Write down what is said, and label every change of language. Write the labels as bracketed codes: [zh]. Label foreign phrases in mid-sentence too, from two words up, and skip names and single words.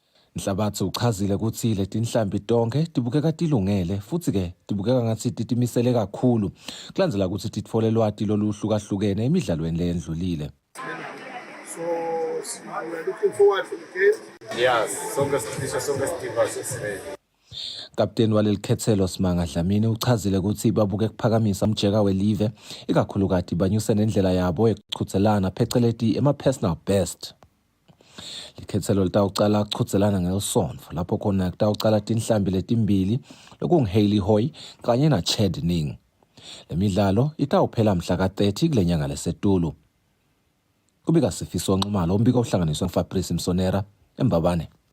[ss] Nhlabathi uchazile ukuthi leti nhlambi tonke tibukeka tilungele futhi ke tibukeka ngathi titimisele kakhulu kulandzela ukuthi titfole lwati loluhlukahlukene emidlalweni leyendlulile. [en] So we're looking forward to the game. [ss] Yes, sonke sidinga sesiredi. Kapteni waleli khethelo Simanga Dlamini uchazile ukuthi babuke kuphakamisa umjeka welive ikakhulukati banyuse nendlela yabo ekuchuthelana pheceleti ema- [en] personal best. [ss] Likhethelo litawucala kuchuthelana ngeLsonto lapho khona kutawucala tinhlambi letimbili lokungu-Hailey Hoy kanye na-Chad Ning. Le midlalo itawuphela mhla ka-30 kule nyanga leSetulu. Kubika Sifiso Nxumalo, umbiko ohlanganiswe nguFabrice Msonera, eMbabane.